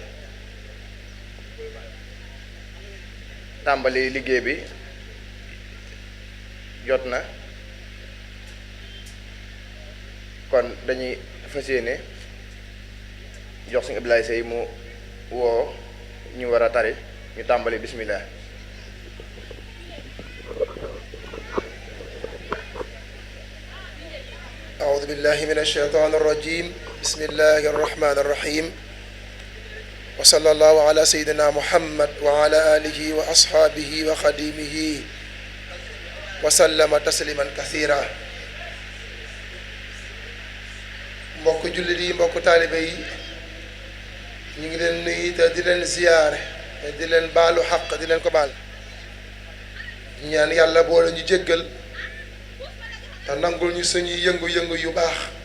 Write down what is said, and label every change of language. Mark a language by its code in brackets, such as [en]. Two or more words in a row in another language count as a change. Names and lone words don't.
[wo] tàmbali liggéey bi jot na kon dañuy fas yéene jox suñu Abdoulaye Seye mu woo ñu war a tari ñu tàmbali bismillah [ar] أعوذ بالله من الشيطان الرجيم بسم الله الرحمن الرحيم وصلى الله على سيدنا محمد وعلى آله وأصحابه وخديمه وسلم تسليما كثيرا [wo] mbokk jullit yi mbokk taalibe yi ñu ngi leen nuyu te di leen ziyaare te di leen baalu xaq di leen ko baal ñaan yàlla boole ñu jéggal te nangul ñu suñuy yëngu-yëngu yu baax